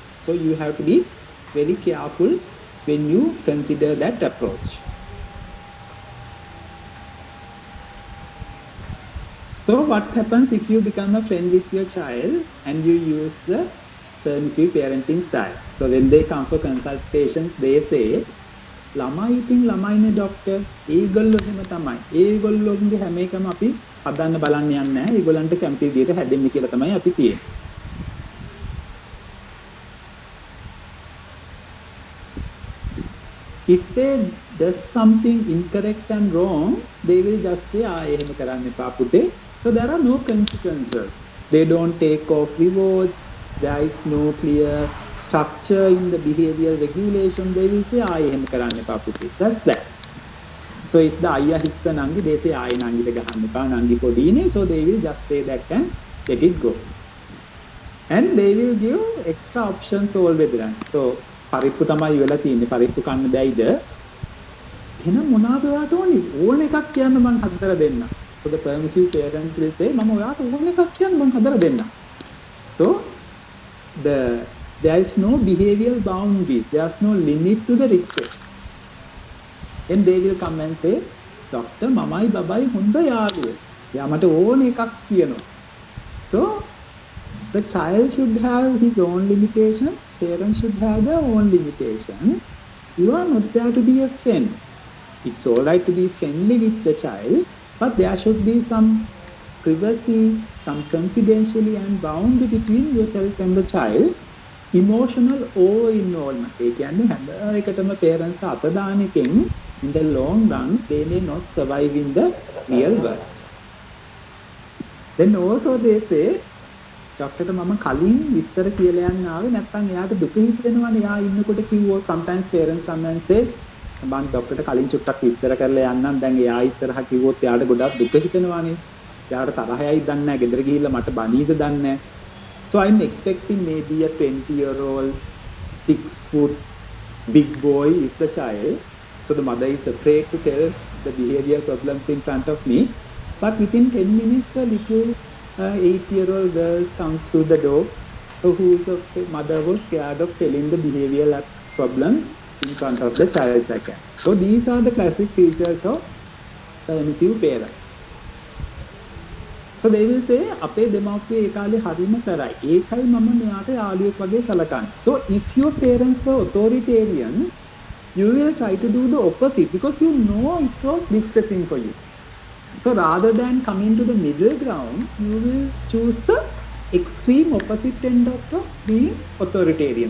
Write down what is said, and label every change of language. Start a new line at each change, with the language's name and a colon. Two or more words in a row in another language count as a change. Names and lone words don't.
English: So you have to be very careful when you consider that approach. So what happens if you become a friend with your child and you use the permissive parenting style? So when they come for consultations, they say,
Sinhala: ළමයි ඉතින් ළමයිනේ ડોක්ටර්, ඒගොල්ලෝ එහෙම තමයි. ඒගොල්ලෝගේ හැම එකම අපි හදන්න බලන්න යන්නේ නැහැ. ඒගොල්ලන්ට කැමති විදිහට හැදෙන්න කියලා තමයි අපි තියෙන්නේ.
English: If they does something incorrect and wrong, they will just say,
Sinhala: එහෙම කරන්න එපා පුතේ.
English: So there are no consequences. They don't take off rewards. There is no clear structure in the behavioral regulation. They will say,
Sinhala: එහෙම කරන්න එපා පුතේ.
English: That's that. So if the අයියා hits a nangi, they say,
Sinhala: නංගිට ගහන්න එපා, නංගි පොඩිනේ.
English: So they will just say that and let it go. And they will give extra options always.
Sinhala: So පරිප්පු තමයි වෙලා තියෙන්නේ. පරිප්පු කන්න බැයිද? එහෙනම් මොනවාද ඔයාට ඕනේ? ඕන එකක් කියන්න මං හදලා දෙන්න.
English: So the permissive parent will say,
Sinhala: මම ඔයාට ඕන එකක් කියන්න මං හදලා දෙන්න.
English: So there is no behavioral boundaries. There is no limit to the request. Then they will come and say, Doctor,
Sinhala: මමයි බබයි හොඳ යාළුවා. Ya mata ඕන එකක් කියනවා.
English: So the child should have his own limitations. Parents should have their own limitations. You are not there to be a friend. It's all right to be friendly with the child, but there should be some privacy, some confidentiality and boundary between yourself and the child. Emotional over-involvement.
Sinhala: ඒ කියන්නේ හැම එකටම parents අත දාන එකෙන්
English: in the long run they may not survive in the real world. Then also they say,
Sinhala: ඩොක්ටර්ට මම කලින් විස්තර කියලා යන්න ආවේ නැත්නම් එයාට දුක හිතෙනවනේ එයා ඉන්නකොට කිව්වොත්
English: sometimes parents come and say
Sinhala: මම ඩොක්ටර්ට කලින් චුට්ටක් විස්තර කරලා යන්නම් දැන් එයා ඉස්සරහා කිව්වොත් එයාට ගොඩක් දුක හිතෙනවනේ එයාට තරහයයි දන්නේ නැහැ ගෙදර ගිහිල්ලා මට බනීද දන්නේ නැහැ.
English: So I'm expecting maybe a 20-year-old 6 foot big boy is the child. So the mother is afraid to tell the behavioral problems in front of me. But within 10 minutes, a little 8-year-old girl comes through the door whose mother was scared of telling the behavioral problems in front of the child psychiatrist. So these are the classic features of permissive parents. So they will say,
Sinhala: අපේ දෙමාපියෝ ඒ කාලේ හරිම සරයි. ඒකයි මම මෙයාට යාළුවෙක් වගේ සලකන්නේ.
English: So if your parents were authoritarians, you will try to do the opposite because you know it was distressing for you. So rather than coming to the middle ground, you will choose the extreme opposite end of being authoritarian.